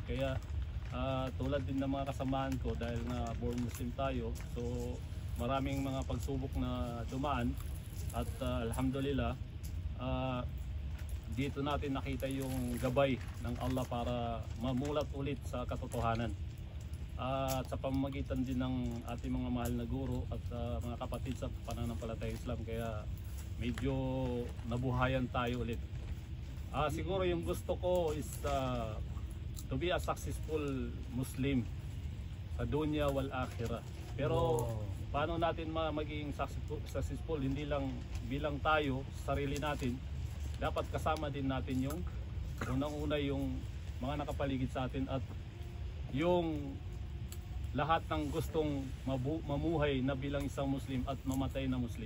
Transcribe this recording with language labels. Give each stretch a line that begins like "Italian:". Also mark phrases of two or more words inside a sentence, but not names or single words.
Filipino: Kaya tulad din ng mga kasamaan ko, dahil na born Muslim tayo, so maraming mga pagsubok na dumaan at alhamdulillah dito natin nakita yung gabay ng Allah para mamulat ulit sa katotohanan at sa pamamagitan din ng ating mga mahal na guro at mga kapatid sa pananampalatayang Islam. Kaya medyo nabuhayan tayo ulit. Siguro yung gusto ko is
English: to be a successful Muslim
Filipino: sa
Arabic: الدنيا والآخرة.
Filipino: Pero paano natin maging successful? Hindi lang bilang tayo, sarili natin, dapat kasama din natin yung unang-una yung mga nakapaligid sa atin at yung lahat ng gustong mamuhay na bilang isang Muslim at mamatay na Muslim.